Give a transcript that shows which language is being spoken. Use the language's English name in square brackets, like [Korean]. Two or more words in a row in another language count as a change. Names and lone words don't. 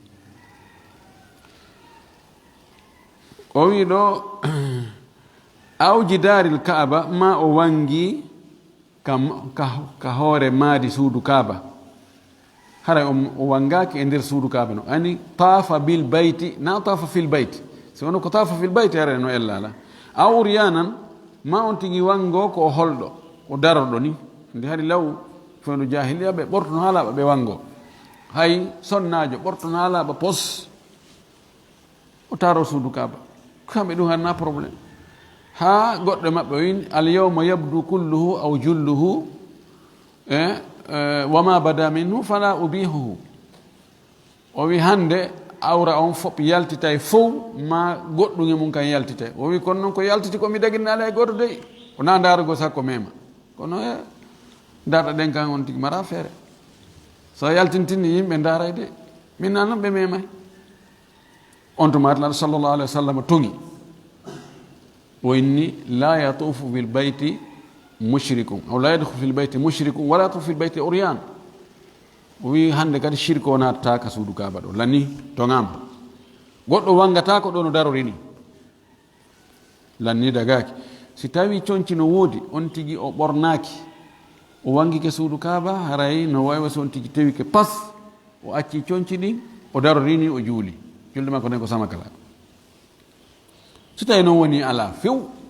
[Fula] o wi ɗo awji daril kaaba ma o wangi ka hoore maadi suudu kaaba haray o wangaki e nder suudu kaaba no ani [Arabic] طاف بالبيت [Fula] na [Arabic] طاف في البيت [Fula] si wono ko [Arabic] طاف في البيت [Fula] hara no ellala [Arabic] أو عريانا [Fula] ma on tigi wango ko o holɗo o daroɗo ni nde hari law fewno jahiliya ɓe ɓortono haalaɓa ɓe wango hay sonnajo ɓortono haalaɓa pos o taro suudu kaaba kamɓe ɗum hanna probléme ha goɗɗo maɓɓe o wini [Arabic] اليوم يبدو كله أو جله وما بدا منه فلا أبيحه [Fula] o wi hande awra on fof yaltitay fof ma goɗɗum e mum kan yaltitay o wi kono noon ko yaltiti komi daguinnaala e goto dey o na ndarugo sakko mema kono darɗa ɗen kan on tigi mara feere so yaltintinni yimɓe ndaray de min na noon ɓe memay on to matlaɗo [Arabic] صلى الله عليه وسلم [Fula] toŋi o [Arabic] إني لا يطوف بالبيت مشرك أو لا يدخل في البيت مشرك ولا يطوف في البيت عريان [Fula] o wi hande kadi shirque o natata ka suudu kaaba ɗo lanni to ngam goɗɗo wangata ko ɗo no darori ni lanni dagaki si tawi conci no woodi on tigi o ɓornaki o wangike suudu kaaba haray no wawi so on tigi tewike pas o acci conci ɗin o darori ni o juuli julde makko nden ko samakala so tawi noon woni ala few